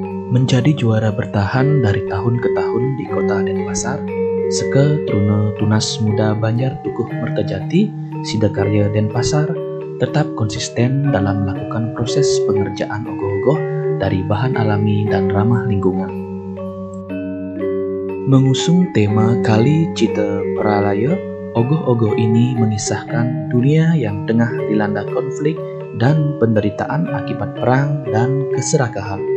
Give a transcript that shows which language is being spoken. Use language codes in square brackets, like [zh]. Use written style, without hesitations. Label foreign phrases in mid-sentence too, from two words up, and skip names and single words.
[id] Menjadi juara bertahan dari tahun ke tahun di kota Denpasar, Seke Trune Tunas Muda Banjar Dukuh Mertajati, Sidakarya Denpasar, tetap konsisten dalam melakukan proses pengerjaan ogoh-ogoh dari bahan alami dan ramah lingkungan. Mengusung tema Kali Cita Pralaya, ogoh-ogoh ini mengisahkan dunia yang tengah dilanda konflik dan penderitaan akibat perang dan keserakahan.